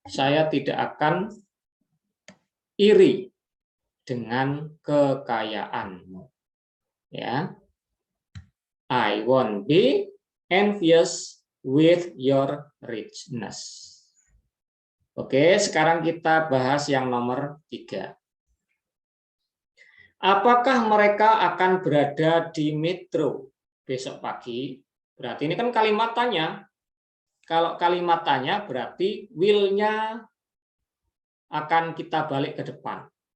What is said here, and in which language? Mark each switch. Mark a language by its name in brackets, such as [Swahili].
[Indonesian] Saya tidak akan iri dengan kekayaanmu, ya. [English] I won't be envious with your richness. [Indonesian] Oke, sekarang kita bahas yang nomor 3. Apakah mereka akan berada di metro? besok pagi. Berarti ini kan kalimat tanya. Kalau kalimat tanya berarti will-nya akan kita balik ke depan.